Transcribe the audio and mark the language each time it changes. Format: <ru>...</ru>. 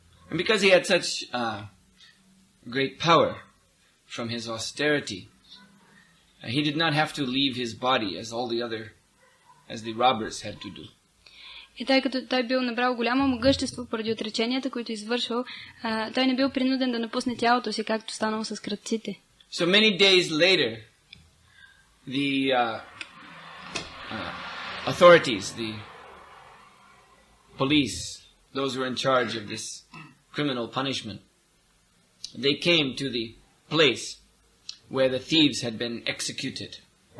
<en>And because he had such great power from his austerity, he did not have to leave his body as the robbers had to do.</en> <bg>И тъй като той бил набрал голямо могъщество поради отреченията, които извършвал, той не бил принуден да напусне тялото си, както станало с крадците.</bg> <en>So many days later, the authorities, the police, those who were in charge of this criminal punishment, they came to the place where the thieves had been executed.</en>